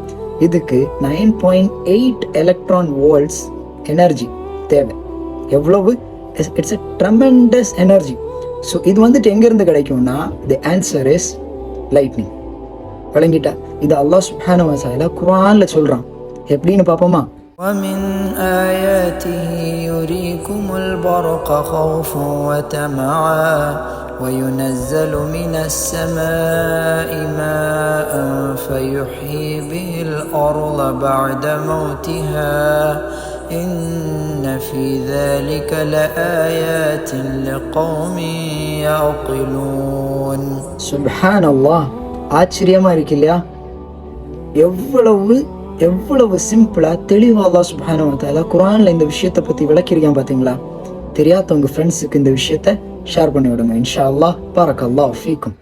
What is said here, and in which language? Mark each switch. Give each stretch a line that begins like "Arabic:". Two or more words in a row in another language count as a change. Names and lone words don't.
Tamil: இதுக்கு 9.8
English: electron volts energy
Tamil: தேவை.
English: எவ்வளவு? it's a tremendous energy.
Tamil: ஸோ இது வந்துட்டு எங்கேருந்து கிடைக்கும்னா,
English: the answer is lightning.
Tamil: வழங்கிட்டா? இது
Arabic: الله سبحانه وتعالى
Tamil: குர்ஆன்ல சொல்றான். எப்படின்னு பார்ப்போமா?
Arabic: ومن آياته يريكم البرق خوفا وطمعا وينزل من السماء ماء فيحيي به الأرض بعد موتها إن في ذلك لآيات لقوم يعقلون. سبحان الله.
Tamil: ஆச்சரியமா இருக்கு இல்லையா? எவ்வளவு சிம்பிளா தெளிவா
Arabic: الله سبحانه وتعالى
Tamil: குர்ஆன்ல இந்த விஷயத்தை பத்தி விளக்கியிருக்கான் பாத்தீங்களா? தெரியாதவங்க ஃப்ரெண்ட்ஸுக்கு இந்த விஷயத்தை ஷேர் பண்ணி விடுங்க.
Arabic: إن شاء الله. بارك الله فيكم.